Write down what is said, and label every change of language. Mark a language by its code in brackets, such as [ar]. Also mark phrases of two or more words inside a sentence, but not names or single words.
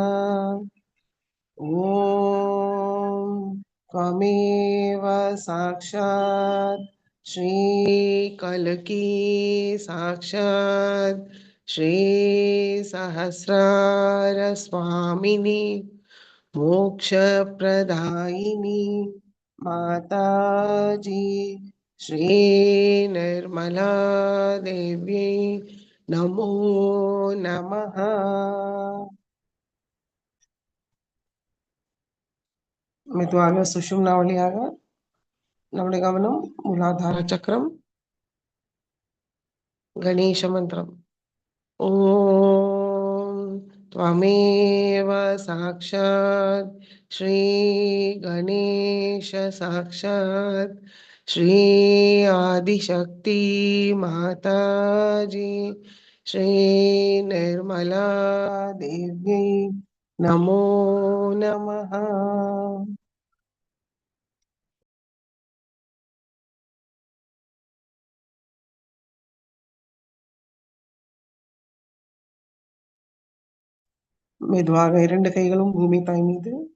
[sa] ॐ त्वमेव साक्षात् श्री कल्की साक्षात् श्री सहस्रार स्वामिनी मोक्षप्रदायिनी माताजी श्री निर्मला देव्यै नमो नमः. [ta] மெதுவாக சுஷும்னா வழியாக நம்முடைய கவனம் மூலாதார சக்கரம். கணேச மந்திரம். [sa] ஓம் त्वमेव साक्षात् श्री गणेश साक्षात् श्री आदिशक्ति माताजी श्री निर्मला देव्यै नमो नमः. [ta] மெதுவாக இரண்டு கைகளும் பூமி தாய் மீது.